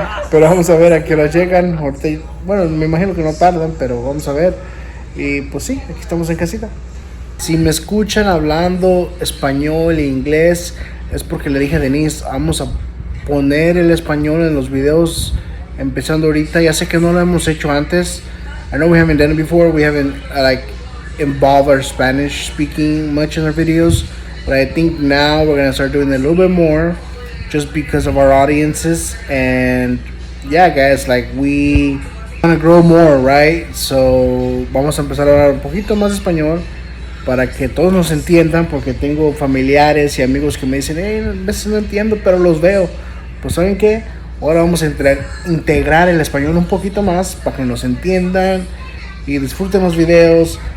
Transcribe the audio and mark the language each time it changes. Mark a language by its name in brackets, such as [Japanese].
[Spanish] Pero vamos a ver a qué hora llegan. Ahorita, bueno, me imagino que no tardan, pero vamos a ver. Y pues sí, aquí estamos en casita. Si me escuchan hablando español e inglés, es porque le dije a Denise, vamos a poner el español en los videos empezando ahorita. Ya sé que no lo hemos hecho antes. [English] I know we haven't done it before. We haven't like involved our Spanish speaking much in our videos, but I think now we're gonna start doing it a little bit more, just because of our audiences. And yeah, guys, like we wanna grow more, right? [Spanish] So vamos a empezar a hablar un poquito más español para que todos nos entiendan, porque tengo familiares y amigos que me dicen, hey, a veces no entiendo, pero los veo. Pues ¿saben qué? Ahora vamos a integrar el español un poquito más para que nos entiendan y disfruten los videos.